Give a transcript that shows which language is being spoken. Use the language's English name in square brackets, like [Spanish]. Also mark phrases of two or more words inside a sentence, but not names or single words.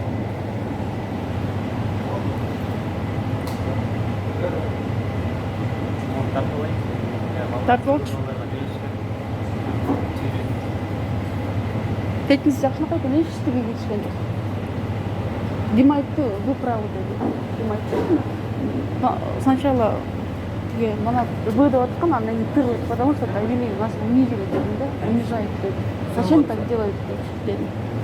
[Kyrgyz] Тартып алчу. Тетниз жакшынакай экен, эчтеге кетишкен жок. Дим айтты, [Russian] вы правы деди. [Kyrgyz] Дим айтты. Сначала мана вы деп аткан, анан кийин тыгылып, [Russian] потому что довели нас унизили [Kyrgyz] дедим да, [Russian] унижает деди. Зачем так делают деди?